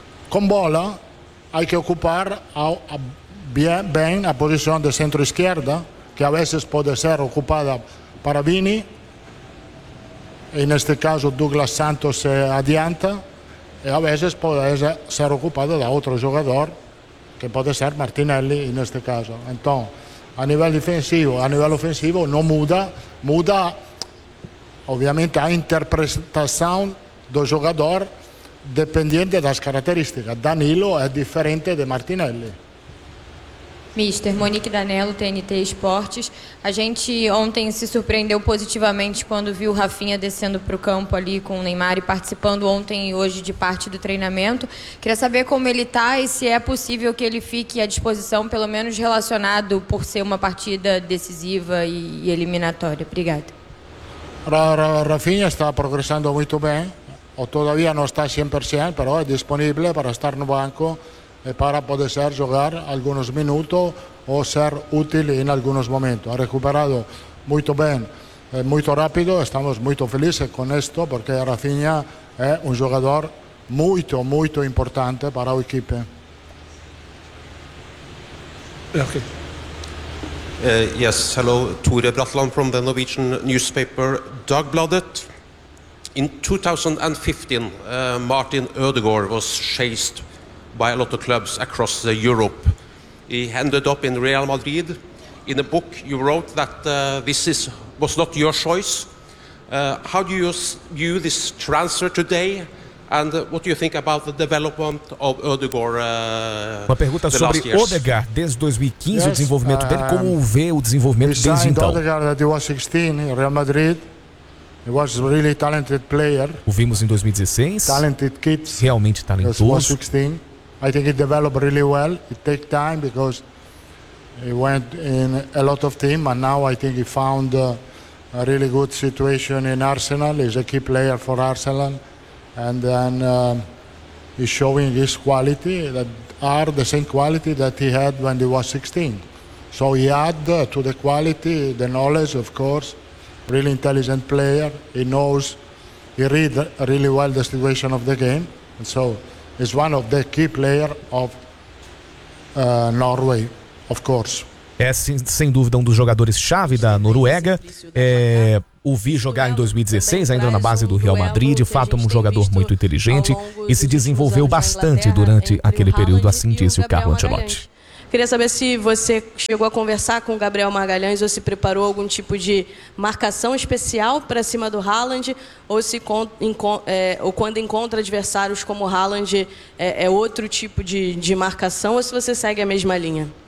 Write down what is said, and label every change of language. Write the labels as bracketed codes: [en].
[pt] Com bola, [es] hay que [pt] ocupar bem a posição de centro esquerda, que a vezes pode ser ocupada para Vini. Neste caso, Douglas Santos se adianta. E a vezes pode ser ocupada da outro jogador, que pode ser Martinelli [it] in questo caso. Então, a livello difensivo, a livello offensivo non muda, muda ovviamente a interpretazione del giocatore dipendente dalle caratteristiche. Danilo è differente da Martinelli. [pt] Mister, Monique Danello, TNT Esportes. A gente ontem se surpreendeu positivamente quando viu o Rafinha descendo para o campo ali com o Neymar e participando ontem e hoje de parte do treinamento. Queria saber como ele está e se é possível que ele fique à disposição, pelo menos relacionado por ser uma partida decisiva e eliminatória. Obrigada. Rafinha está progressando muito bem, ou todavia não está 100%, mas é disponível para estar no banco e para poder ser jogar alguns minutos ou ser útil em alguns momentos. Ha recuperado muito bem, muito rápido. Estamos muito felizes com isto, porque Rafinha é um jogador muito, muito importante para a equipe. [en] Yes, hello, Ture Bratland from the Norwegian newspaper Dagbladet. In 2015, Martin Ødegaard was chased by a lot of clubs across Europe. He ended up in Real Madrid. In a book you wrote that this was not your choice. How do you view this transfer today? And what do you think about the development of Ødegaard? [pt] Uma pergunta sobre Ødegaard desde 2015, yes, o desenvolvimento dele. Como vê o desenvolvimento desde então? [en] We signed Ødegaard at 16 in Real Madrid. He was really talented player. [pt] O vimos em 2016. [en] Talented kids. [pt] Realmente talentoso. [en] I think it developed really well. It takes time because he went in a lot of team, and now I think he found a really good situation in Arsenal. He's a key player for Arsenal, and then he's showing his quality that are the same quality that he had when he was 16. So he add to the quality, the knowledge, of course, really intelligent player. He knows, he read really well the situation of the game, and so is one of the key player of Norway, of course. [pt] É sem dúvida um dos jogadores chave da Noruega. O vi jogar em 2016, ainda na base do Real Madrid. De fato, um jogador muito inteligente e se desenvolveu bastante durante aquele período, assim disse o Carlo Ancelotti. Queria saber se você chegou a conversar com o Gabriel Magalhães ou se preparou algum tipo de marcação especial para cima do Haaland, ou se ou quando encontra adversários como o Haaland é outro tipo de marcação, ou se você segue a mesma linha?